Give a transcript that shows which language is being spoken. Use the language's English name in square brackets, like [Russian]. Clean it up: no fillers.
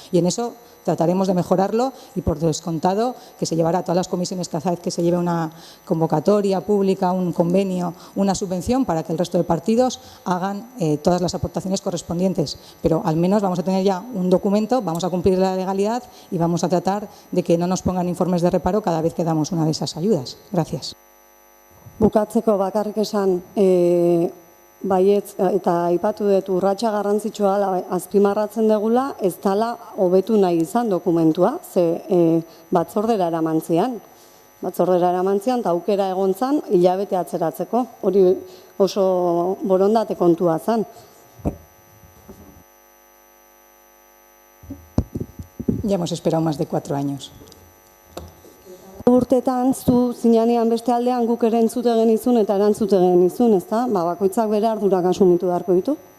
[Spanish] Y en eso trataremos de mejorarlo y por descontado que se llevará a todas las comisiones cada vez que se lleve una convocatoria pública, un convenio, una subvención para que el resto de partidos hagan todas las aportaciones correspondientes. Pero al menos vamos a tener ya un documento, vamos a cumplir la legalidad y vamos a tratar de que no nos pongan informes de reparo cada vez que damos una de esas ayudas. Gracias. [Basque] Bukatzeko bakarrik esan, baietz, eta aipatu dut urratsa garrantzitsua azpimarratzen degula, ez dela hobetu nahi izan dokumentua, ze batzordera eramantzian. Batzordera eramantzian, eta aukera egon zan, hilabete atzeratzeko. Hori oso borondate kontua zan. [Spanish] Ya hemos esperado más de 4 años. [Basque] Urtetan, zu zinanean beste aldean guk ere entzute genizun eta erantzute genizun, ezta? Bakoitzak bere ardurak asumitu beharko ditu.